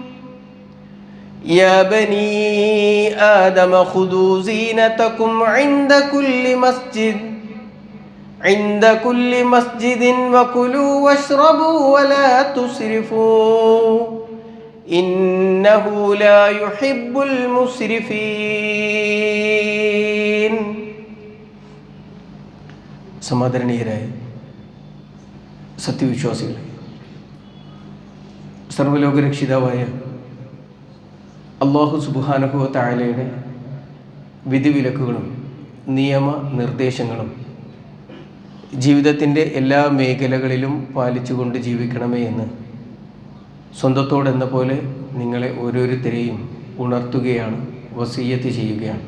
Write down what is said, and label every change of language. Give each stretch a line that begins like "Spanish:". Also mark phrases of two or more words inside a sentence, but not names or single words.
Arabic: يا بني آدم خذوا زينتكم عند كل مسجد وكلوا واشربوا ولا تسرفوا إنه لا يحب المسرفين.
Malayalam: സമാദരണീയരായ സത്യവിശ്വാസികളെ, സർവ്വലോകരക്ഷിതാവായ
Arabic: الله سبحانه وتعالى
Malayalam: വിധിവിലക്കുകളും നിയമനിർദ്ദേശങ്ങളും ജീവിതത്തിൻ്റെ എല്ലാ മേഖലകളിലും പാലിച്ചുകൊണ്ട് ജീവിക്കണമേ എന്ന് സ്വന്തത്തോടെന്ന പോലെ നിങ്ങളെ ഓരോരുത്തരെയും ഉണർത്തുകയാണ്, വസിയ്യത്ത് ചെയ്യുകയാണ്.